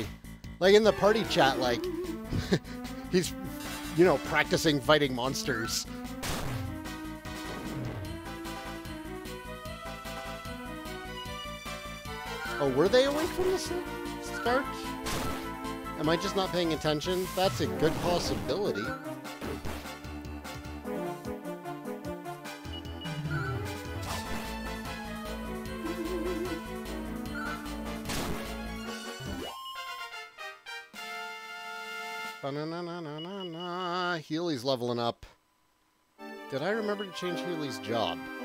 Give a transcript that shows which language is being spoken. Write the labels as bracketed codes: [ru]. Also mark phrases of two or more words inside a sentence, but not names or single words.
[en] Like, in the party chat, like, he's, you know, practicing fighting monsters. Oh, were they awake from the start? Am I just not paying attention? That's a good possibility. Ba-na-na-na-na-na. Healy's leveling up. Did I remember to change Healy's job?